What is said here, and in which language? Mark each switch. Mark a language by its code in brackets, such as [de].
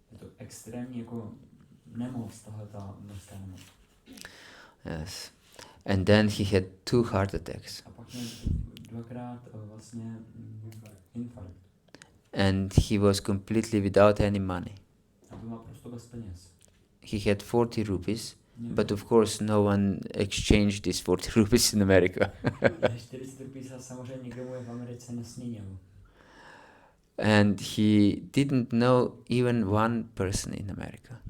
[cs] Je to extrémní jako nemoc, tahle ta mořská nemoc. [en] Yes, and then he had 2 heart attacks, [cs] A pak měl dvakrát vlastně infarkt. [en] and he was completely without any money. [cs] A byl naprosto bez peněz. [en] He had 40 rupees, [cs] Měl [en] but of course no one exchanged these 40 rupees in America. [cs] 40 rupí se samozřejmě nikdo mu je v Americe nesměnil. [en] And he didn't know even one person in America.